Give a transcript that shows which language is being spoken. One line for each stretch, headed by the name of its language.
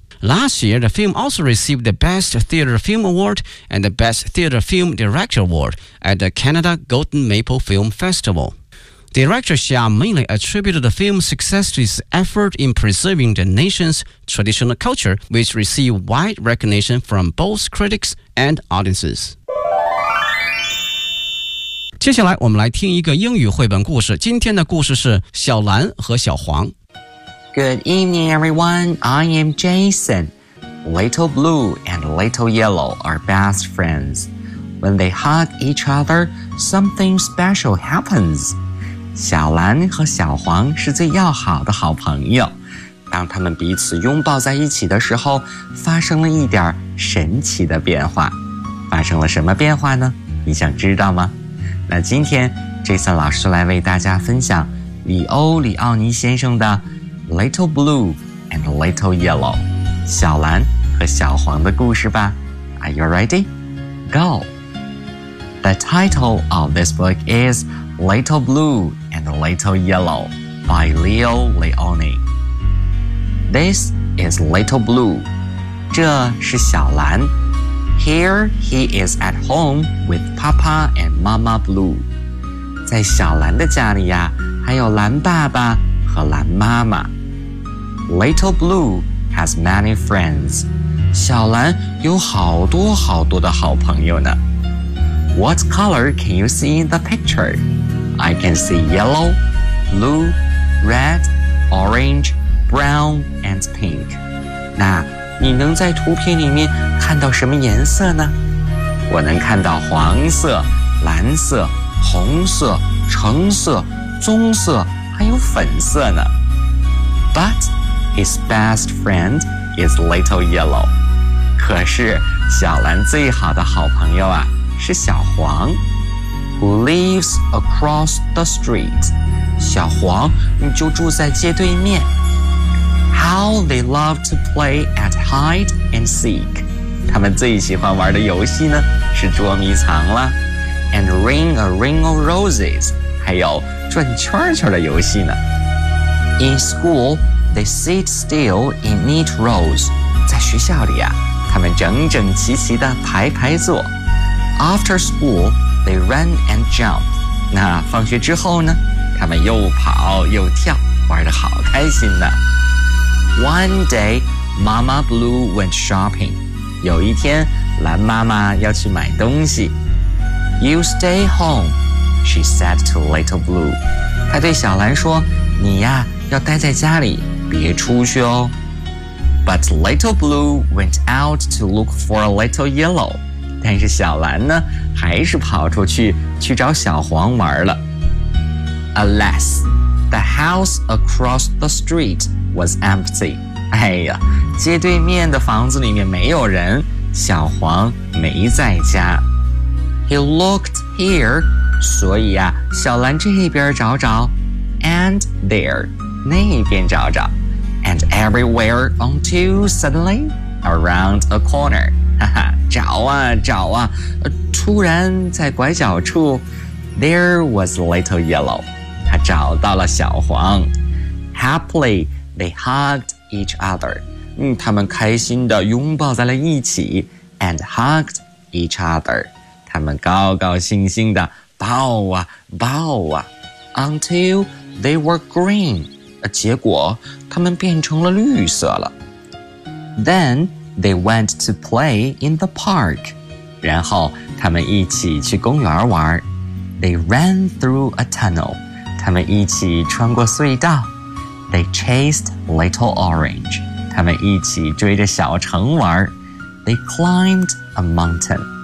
English: Last year, the film also received the Best Theater Film Award and the Best Theater Film Director Award at the Canada Golden Maple Film Festival. Director Xia mainly attributed the film's success to his effort in preserving the nation's traditional culture, which received wide recognition from both critics and audiences.
Chinese: 接下来我们来听一个英语绘本故事。今天的故事是小蓝和小黄。
English: Good evening, everyone. I am Jason. Little Blue and Little Yellow are best friends. When they hug each other, something special happens.
Chinese: 小蓝和小黄是最要好的好朋友，当他们彼此拥抱在一起的时候，发生了一点神奇的变化。发生了什么变化呢？你想知道吗？那今天 Jason 老师来为大家分享里欧·里奥尼先生的 Little Blue and Little Yellow 小蓝和小黄的故事吧。
English: Are you ready? Go! The title of this book isLittle Blue and Little Yellow by Leo Leoni. This is Little Blue.
Chinese: 这是小蓝。
English: Here he is at home with Papa and Mama Blue.
Chinese: 在小蓝的家里呀，还有蓝爸爸和蓝妈妈。
English: Little Blue has many friends.
Chinese: 小蓝有好多好多的好朋友呢。
English: What color can you see in the picture? I can see yellow, blue, red, orange, brown, and pink.
Chinese: 那你能在图片里面看到什么颜色呢？我能看到黄色、蓝色、红色、橙色、棕色，还有粉色呢。
English: But his best friend is little yellow.
Chinese: 可是小蓝最好的好朋友啊，是小黄。
English: Who lives across the street.
Chinese: 小黄你就住在街对面。
English: How they love to play at hide and seek.
Chinese: 他们最喜欢玩的游戏呢是捉迷藏了。
English: And ring a ring of roses.
Chinese: 还有转圈圈的游戏呢。
English: In school, they sit still in neat rows.
Chinese: 在学校里啊，他们整整齐齐的排排坐。
English: After school,They run and jump.
Chinese: 那放学之后呢？他们又跑又跳，玩得好开心呢。
English: One day, Mama Blue went shopping.
Chinese: 有一天，蓝妈妈要去买东西。
English: You stay home, she said to Little Blue.
Chinese: 她对小蓝说，你呀，要待在家里，别出去哦。
English: But Little Blue went out to look for Little Yellow.
Chinese: 但是小蓝呢，还是跑出去，去找小黄玩了。
English: Alas, the house across the street was empty.
Chinese: 哎呀，街对面的房子里面没有人，小黄没在家。
English: He looked here,
Chinese: 所以啊，小蓝这边找找 ，
English: and there,
Chinese: 那边找找。
English: And everywhere until suddenly, around a corner.
Chinese: 哈哈，找啊找啊，突然在拐角处 ，
English: there was Little Yellow.
Chinese: 他找到了小黄。
English: Happily, they hugged each other.
Chinese: 他们开心地拥抱在了一起 ，
English: and hugged each other.
Chinese: 他们高高兴兴地抱啊抱啊 ，
English: until they were green.
Chinese: 结果他们变成了绿色了。
English: Then they went to play in the park.
Chinese: 然后他们一起去公园玩。
English: They ran through a tunnel.
Chinese: 他们一起穿过隧道。
English: They chased Little Orange.
Chinese: 他们一起追着小橙玩。
English: They climbed a mountain.